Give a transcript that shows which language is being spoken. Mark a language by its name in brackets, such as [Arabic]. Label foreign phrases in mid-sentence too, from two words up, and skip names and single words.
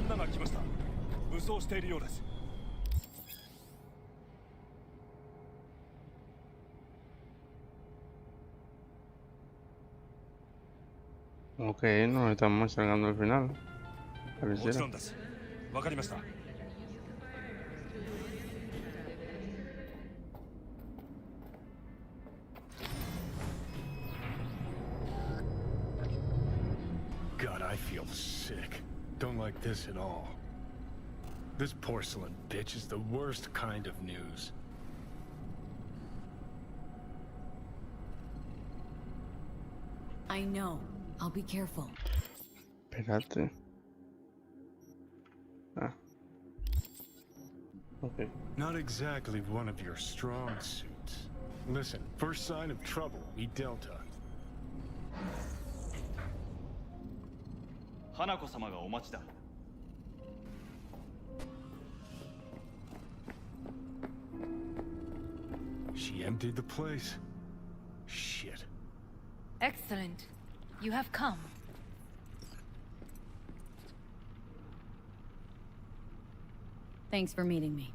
[Japanese] 来ました。武装しているようです。 [Spanish] Ok, nos estamos acercando al final. [Japanese] もち [Spanish] Pareciera. [Japanese] ろんです。わかりました。 [English] God, I feel sick. Don't like this at all. This porcelain bitch is the worst kind of news. I know. I'll be careful. [Spanish] Espérate. Ah. [English] Okay. Not exactly one of your strong suits. Listen, first sign of trouble, we Delta. [Japanese] 花子様がお待ちだ。 [English] She emptied the place. Shit. Excellent. You have come. Thanks for meeting me.